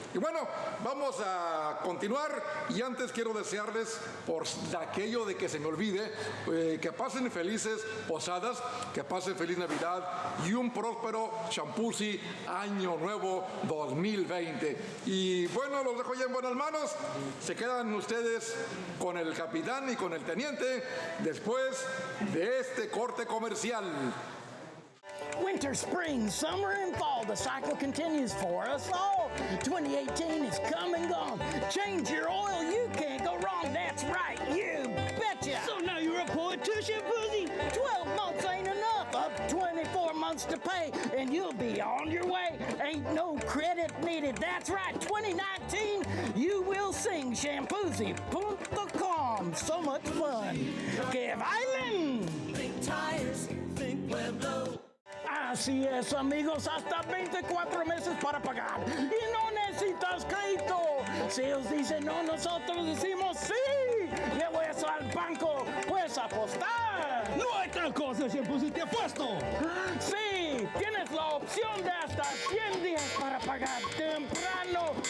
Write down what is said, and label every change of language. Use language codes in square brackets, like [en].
[es] Y bueno, vamos a continuar, y antes quiero desearles, por aquello de que se me olvide, que pasen felices posadas, que pasen feliz Navidad y un próspero Champuzzi Año Nuevo 2020. Y bueno, los dejo ya en buenas manos. Se quedan ustedes con el capitán y con el teniente después de este corte comercial. [en] Winter, spring, summer, and fall, the cycle continues for us all. 2018 is come and gone. Change your oil, you can't go wrong. That's right, you betcha. So now you're a poet too, Shampoozy? 12 months ain't enough. Up 24 months to pay, and you'll be on your way. Ain't no credit needed. That's right, 2019, you will sing Shampoozy.com. So much fun. [es] Que bailen. [en] Think tires, think Pueblo. [es] Así es, amigos, hasta 24 meses para pagar. Y no necesitas crédito. Si ellos dicen no, nosotros decimos sí. Llevo eso al banco, puedes apostar. No hay tal cosa, Shampoozy, te apuesto. Sí, tienes la opción de hasta 100 días para pagar temprano.